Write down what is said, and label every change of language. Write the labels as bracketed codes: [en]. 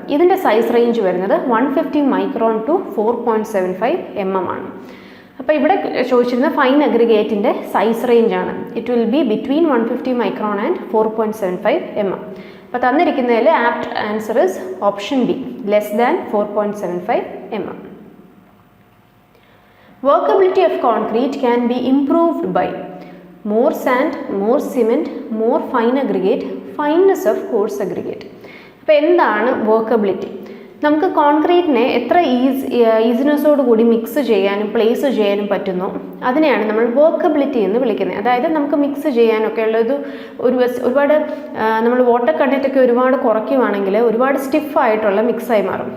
[ml] ഇതിൻ്റെ size range വരുന്നത് 150 micron to 4.75 mm ആണ്. അപ്പോൾ ഇവിടെ ചോദിച്ചിരുന്ന ഫൈൻ അഗ്രിഗേറ്റിൻ്റെ സൈസ് റേഞ്ച് ആണ്. [en] It will be between 150 micron and 4.75 mm. [ml] അപ്പോൾ തന്നിരിക്കുന്നതിൽ [en] Apt answer is option B, less than 4.75 mm. Workability of concrete can be improved by more sand, more cement, more fine aggregate, fineness of coarse aggregate. [ml] അപ്പോൾ എന്താണ് workability? നമുക്ക് കോൺക്രീറ്റിനെ എത്ര ഈസിനെസ്സോട് കൂടി mix ചെയ്യാനും place ചെയ്യാനും പറ്റുന്നു, അതിനെയാണ് നമ്മൾ വർക്കബിലിറ്റി എന്ന് വിളിക്കുന്നത്. അതായത് നമുക്ക് മിക്സ് ചെയ്യാനൊക്കെ ഉള്ളത് ഒരുപാട് നമ്മൾ വാട്ടർ കണ്ടൻറ്റൊക്കെ ഒരുപാട് കുറയ്ക്കുവാണെങ്കിൽ ഒരുപാട് സ്റ്റിഫായിട്ടുള്ള മിക്സായി മാറും.